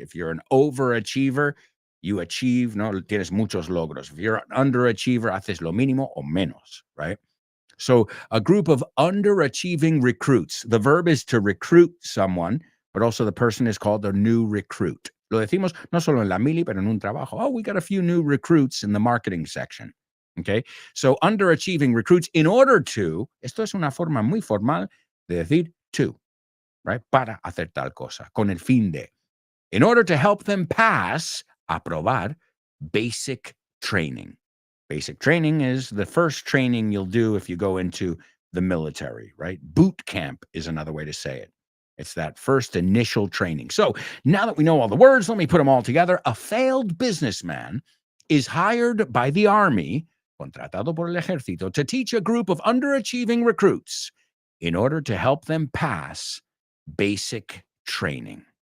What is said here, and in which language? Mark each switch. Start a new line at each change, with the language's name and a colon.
English: If you're an overachiever, you achieve,
Spanish: no tienes muchos logros.
English: If you're an underachiever,
Spanish: haces lo mínimo o menos, right?
English: So a group of underachieving recruits. The verb is to recruit someone, but also the person is called a new recruit.
Spanish: Lo decimos no solo en la mili, pero en un trabajo.
English: Oh, we got a few new recruits in the marketing section. Okay. So underachieving recruits, in order to,
Spanish: esto es una forma muy formal de decir
English: to, right?
Spanish: Para hacer tal cosa, con el fin de.
English: In order to help them pass,
Spanish: aprobar,
English: basic training. Basic training is the first training you'll do if you go into the military, right? Boot camp is another way to say it. It's that first initial training. So now that we know all the words, let me put them all together. A failed businessman is hired by the army,
Spanish: contratado por el ejército,
English: to teach a group of underachieving recruits in order to help them pass basic training.